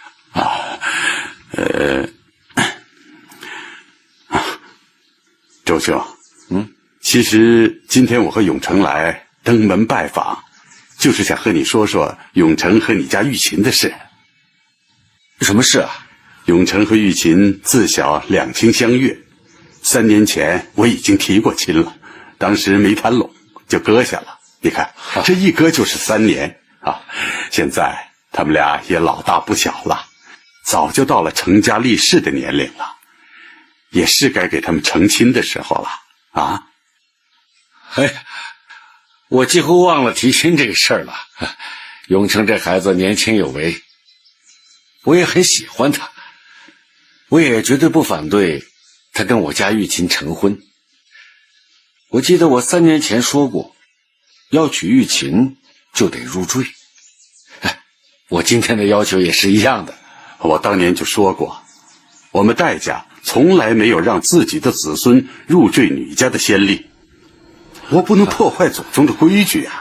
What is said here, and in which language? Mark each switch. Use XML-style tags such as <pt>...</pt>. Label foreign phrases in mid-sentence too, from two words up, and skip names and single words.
<zh>周兄，其實今天我和永成來登門拜訪，就是想和你說說永成和你家玉琴的事。什麼事啊？永成和玉琴自小兩情相悅，3年前我已經提過親了，當時沒談攏就擱下了。你看，這一擱就是3年啊！現在他們倆也老大不小了，早就到了成家立室的年齡了，也是該給他們成親的時候了啊！哎，我幾乎忘了提親這個事兒了。永成這孩子年輕有為，我也很喜歡他，我也絕對不反對他跟我家玉琴成婚。我記得我3年前說過，要娶玉琴就得入贅。我今天的要求也是一樣的。我當年就說過，我們戴家從來沒有讓自己的子孫入贅女家的先例，我不能破壞祖宗的規矩啊！</zh>